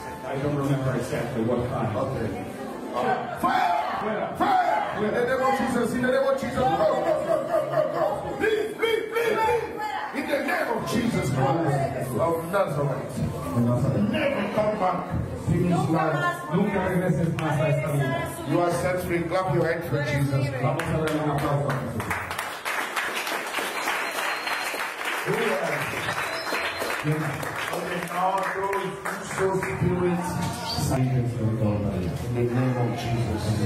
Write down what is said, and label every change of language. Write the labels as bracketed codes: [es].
[en] I don't remember exactly what kind. Okay. Fire! Fire! In the name of Jesus, in the name of Jesus, go, go, go, go, go, go. Leave, leave, leave, leave. In the name of Jesus Christ of Nazareth. Never come back. [es] Nunca regreses más a esta vida. [en] You are set free. Clap your hands for Jesus. [es] Vamos a darle un aplauso a Jesús. [en] Okay, now those who sow spirits in the name of Jesus.